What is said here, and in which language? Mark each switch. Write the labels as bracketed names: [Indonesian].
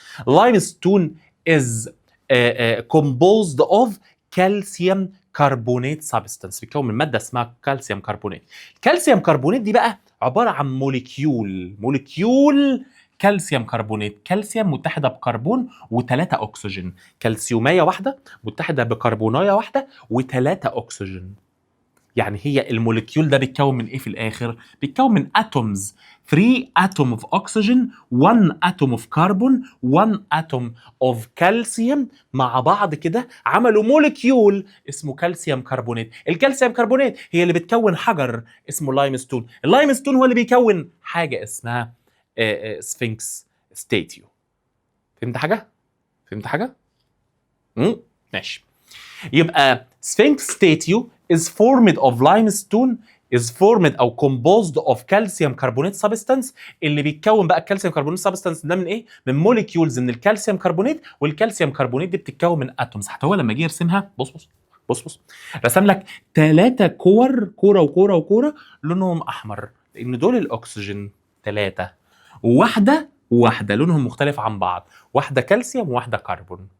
[English] limestone is composed of calcium carbonate substance، بيتكون من ماده اسمها كالسيوم كربونات. [Arabic] الكالسيوم كربونات دي بقى عباره عن موليكيول كالسيوم كربونات، كالسيوم متحده بكربون وثلاثه اكسجين، كالسيوميه واحده متحده بكربونايه واحده وثلاثه اكسجين. يعني هي الموليكيول ده بيتكون من ايه في الاخر؟ بيتكون من اتومز، 3 atom of oxygen، 1 atom of carbon، 1 atom of calcium مع بعض كده عملوا موليكيول اسمه كالسيوم كربونات. الكالسيوم كربونات هي اللي بتكون حجر اسمه لايمستون، اللايمستون هو اللي بيكون حاجه اسمها سفنكس ستاتيو. فهمت حاجه؟ فهمت حاجه؟ ماشي. [English] يبقى Sphinx statue is formed of limestone is formed او composed of calcium carbonate substance. [Arabic] اللي بيتكون بقى الكالسيوم كربونات substance ده من ايه؟ من موليكيولز من الكالسيوم كربونات، والكالسيوم كربونات دي بتتكون من اتومز. حتى هو لما جه يرسمها بص رسم لك 3 كوره وكوره لونهم احمر، لان دول الاكسجين 3، وواحده لونهم مختلف عن بعض، واحده كالسيوم وواحده كربون.